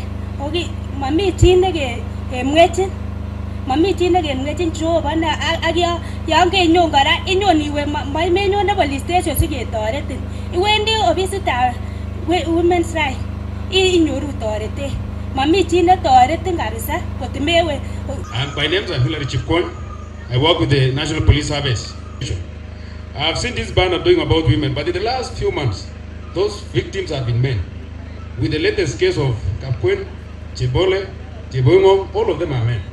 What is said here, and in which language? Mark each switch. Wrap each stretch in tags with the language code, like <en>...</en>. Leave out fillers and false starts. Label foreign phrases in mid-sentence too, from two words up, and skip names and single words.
<kln>Mami chi nekemwechin. Mami chi nekemwechin Jehova ak yon kenyon kora inyon iwe maimenyone</kln> <en>police station</en> <kln>siketoretin. Iwendi ofisitab</kln> <en>women's rights</en> <kln>inyoru toretet. Mami chi netoretin kabisa kotimewe.</kln> <en>My name is Hilary Chipkon. I work with the National Police Service. I have seen this banner doing about women, but in the last few months, those victims have been men. With the latest case of Kapkwen, Chibole, Chibongo, all of them are men.</en>